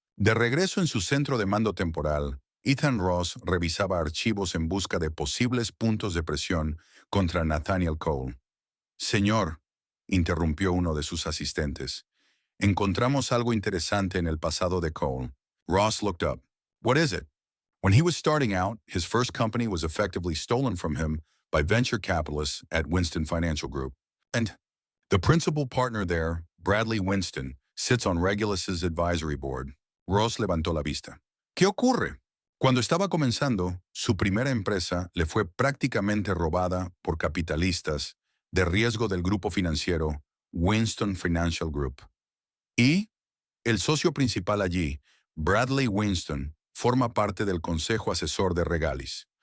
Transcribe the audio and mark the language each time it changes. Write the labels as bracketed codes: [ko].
[es] De regreso en su centro de mando temporal, Ethan Ross revisaba archivos en busca de posibles puntos de presión contra Nathaniel Cole. Señor, interrumpió uno de sus asistentes, encontramos algo interesante en el pasado de Cole. [en] Ross looked up. What is it? When he was starting out, his first company was effectively stolen from him by venture capitalists at Winston Financial Group. And the principal partner there, Bradley Winston, sits on Regulus's advisory board. [es] Ross levantó la vista. ¿Qué ocurre? Cuando estaba comenzando, su primera empresa le fue prácticamente robada por capitalistas de riesgo del grupo financiero Winston Financial Group. Y el socio principal allí, Bradley Winston, forma parte del consejo asesor de Regalis.